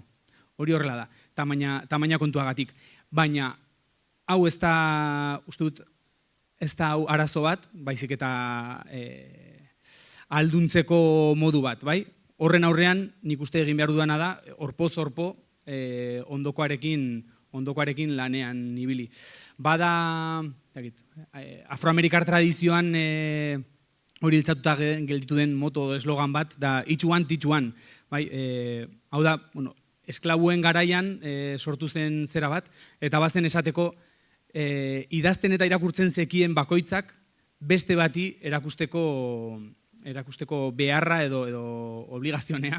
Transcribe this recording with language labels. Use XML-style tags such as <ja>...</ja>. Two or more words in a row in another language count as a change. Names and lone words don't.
<eu>Hori horrela da, tamaina kontuagatik. Baina, hau ez da, uste dut, ez da hau arazo bat, baizik eta alduntzeko modu bat, bai? Horren aurrean, nik uste egin behar dudana da, orpoz-orpo ondokoarekin lanean ibili. Bada, afroamerikar tradizioan hori hiltzatuta gelditu den moto eslogan bat, da</eu> <en>each one, teach one.</en> <eu>Hau da, esklabuen garaian sortu zen zera bat, eta bazen esateko idazten eta irakurtzen zekien bakoitzak beste bati erakusteko beharra edo obligazionea.</eu>